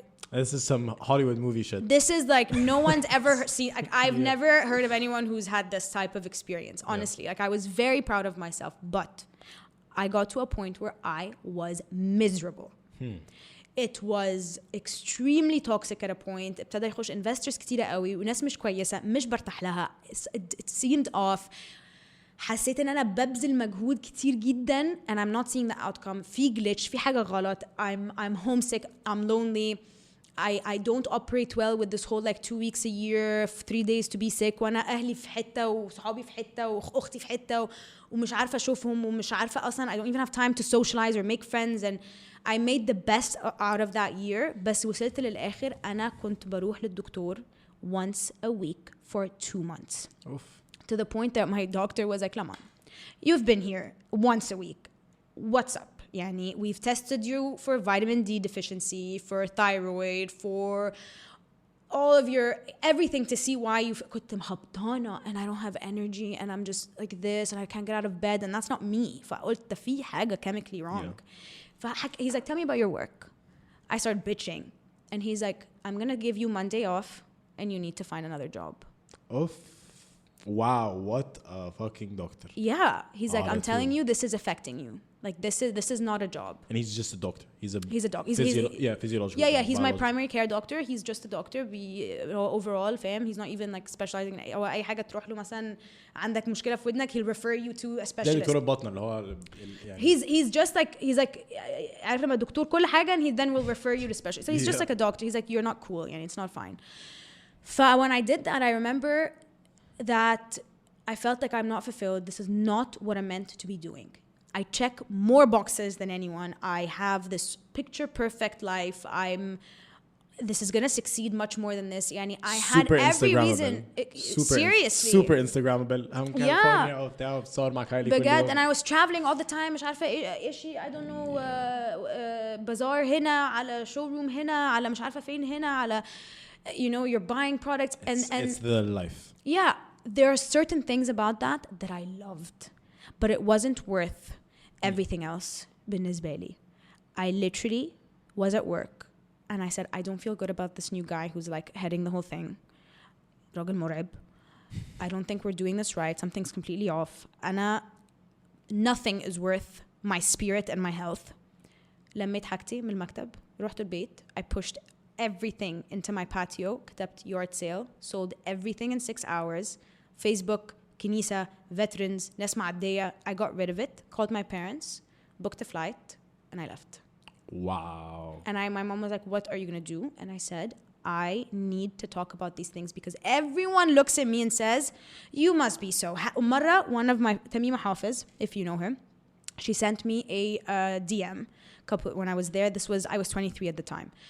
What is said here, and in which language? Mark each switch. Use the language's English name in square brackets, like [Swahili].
[English] this is some Hollywood movie shit. This is like no one's ever seen. Like I've never heard of anyone who's had this type of experience. Honestly, like I was very proud of myself, but I got to a point where I was miserable. It was extremely toxic at a point. [Arabic] ابتدى يخش investors كتيرة قوي وناس مش كويسة مش برتاح لها. [English] It seemed off. [Arabic] حسيت ان انا ببذل مجهود كتير جدا [English] and I'm not seeing the outcome. [Arabic] في glitch, في حاجة غلط. [English] I'm homesick, I'm lonely. I don't operate well with this whole like 2 weeks a year, 3 days to be sick. [Arabic] وانا اهلي في حتة وصحابي في حتة واختي في حتة ومش عارفة اشوفهم ومش عارفة اصلا. [English] I don't even have time to socialize or make friends, and I made the best out of that year. [Arabic] بس وصلت للآخر أنا كنت بروح للدكتور [English] once a week for 2 months. Oof. To the point that my doctor was like, Lamaan, you've been here once a week. What's up? يعني we've tested you for vitamin D deficiency, for thyroid, for all of your everything to see why you [Arabic] كنت مهبطانة [English] and I don't have energy and I'm just like this and I can't get out of bed, and that's not me. [Arabic] فقلت في حاجة [English] chemically wrong. He's like, tell me about your work. I started bitching. And he's like, I'm going to give you Monday off and you need to find another job. Oof. Wow, what a fucking doctor. Yeah. He's like, I'm telling you, this is affecting you. Like, this is not a job. And he's just a doctor. He's a doctor. Physiological. Yeah, he's my primary care doctor. He's just a doctor. Overall, fam, he's not even like specializing in [Arabic] أي حاجة تروح له مثلا عندك مشكلة في ودنك, [English] he'll refer you to a specialist. [Arabic] دكتور البطنة اللي هو [English] he's just like [Arabic] عارف لما دكتور كل حاجة, [English] and he then will refer you to specialist. So he's just like a doctor. He's like, you're not cool. يعني it's not fine. When I did that, I remember that I felt like I'm not fulfilled. This is not what I'm meant to be doing. I check more boxes than anyone. I have this picture perfect life. This is gonna succeed much more than this. Yani, I had every reason. Seriously. Super Instagrammable. I'm California [Arabic] وبتاع بصور مع خالي كل يوم. [English] And I was traveling all the time. [Arabic] مش عارفة إيشي. [English] I don't know. [Arabic] بازار هنا على showroom هنا على مش عارفة فين هنا على. [English] You know, you're buying products It's the life. Yeah, there are certain things about that I loved, but it wasn't worth everything else. [Arabic] بالنسبة لي, [English] I literally was at work and I said, I don't feel good about this new guy who's like heading the whole thing. [Arabic] راجل مرعب. [English] I don't think we're doing this right. Something's completely off. Nothing is worth my spirit and my health. [Arabic] لميت حاجتي من المكتب, رحت البيت. [English] I pushed everything into my patio, [Arabic] كتبت [English] yard sale, sold everything in 6 hours. [Arabic] Facebook, كنيسة, veterans, ناس معدية. [English] I got rid of it, called my parents, booked a flight, and I left. Wow. And my mom was like, what are you going to do? And I said, I need to talk about these things because everyone looks at me and says, you must be so. [Arabic] مرة, [English] one of my, Tamima Hafiz, if you know her, she sent me a DM when I was there. I was 23 at the time.